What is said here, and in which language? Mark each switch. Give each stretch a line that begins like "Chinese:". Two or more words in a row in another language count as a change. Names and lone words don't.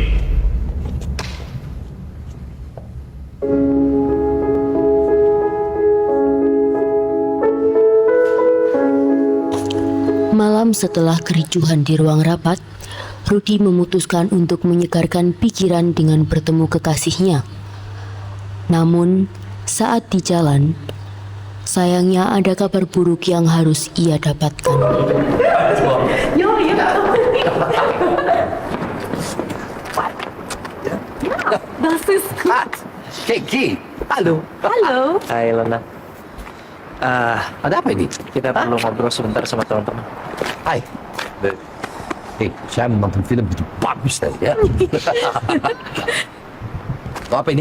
Indonesian: Malam setelah kericuhan di ruang rapat, Rudi memutuskan untuk menyegarkan pikiran dengan bertemu kekasihnya. Namun, saat di jalan, sayangnya ada kabar buruk yang harus ia dapatkan.
German: Das ist gut.
Indonesian: Kiki, halo. Halo. Hai, Lona. Ada apa ini? Kita perlu ngobrol sebentar sama teman-teman. Hai. Saya menonton film itu bagus tadi ya. Apa ini?